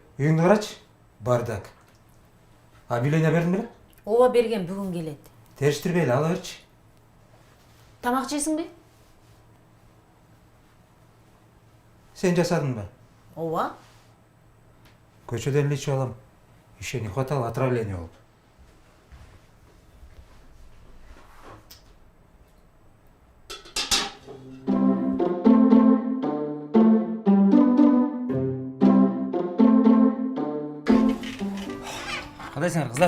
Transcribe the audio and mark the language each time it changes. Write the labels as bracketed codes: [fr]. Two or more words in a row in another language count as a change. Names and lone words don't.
[ky] Үйүңдү карачы. Бардак. Объявление бердиң беле? Ооба берген, бүгүн келет. Териштирбей эле ала берчи. Тамак жейсиңби? Сен жасадыңбы? Ооба. Көчөдөн эле ичип алам. [ru] Еще не хватало отравления болуп. [ky] Кандайсыңар кыздар?